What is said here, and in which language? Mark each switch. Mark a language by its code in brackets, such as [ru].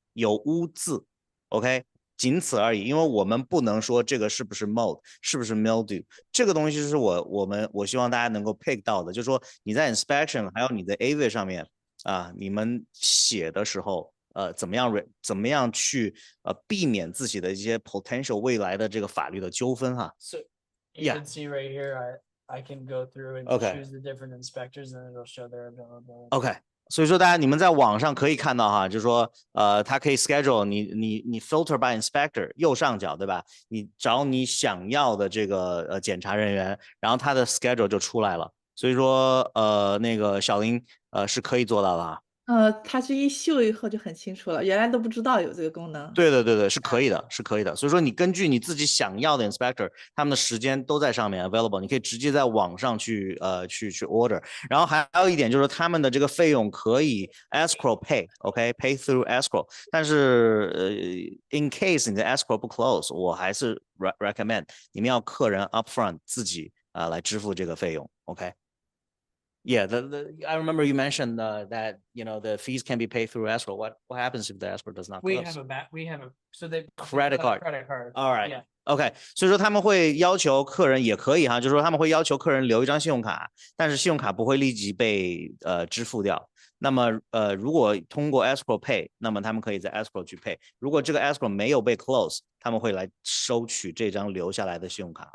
[zh] 有污渍 ，OK， 仅此而已。因为我们不能说这个是不是 mold， 是不是 mildew， 这个东西是我希望大家能够 pick 到的，就是说你在 inspection 还有你的 AV 上面啊，你们写的时候。怎么样去避免自己的一些 potential 未来的这个法律的纠纷哈。 [en] So you Yeah. can see right here, I can go through and Okay. choose the different inspectors and it'll show their availability. [zh] OK， 所以说大家你们在网上可以看到哈，就是说它可以 schedule 你 filter by inspector 右上角对吧？你找你想要的这个检查人员，然后他的 schedule 就出来了。所以说那个小林是可以做到的啊。它这一秀以后就很清楚了，原来都不知道有这个功能。对，是可以的，是可以的。所以说你根据你自己想要的 inspector， 他们的时间都在上面 available， 你可以直接在网上去order。然后还有一点就是他们的这个费用可以 escrow pay，OK， [en] pay through escrow。 [zh] 但是in case 你的 escrow 不 close， 我还是 recommend 你们要客人 upfront 自己来支付这个费用 ，OK。 [en] Yeah, I remember you mentioned that the fees can be paid through escrow. What happens if the escrow does not close? So they Credit card. Credit card. All right. Yeah. [zh] OK， 所以说他们会要求客人也可以哈，就是说他们会要求客人留一张信用卡，但是信用卡不会立即被支付掉。那么如果通过 escrow pay， 那么他们可以在 escrow 去 pay。如果这个 escrow 没有被 close， 他们会来收取这张留下来的信用卡。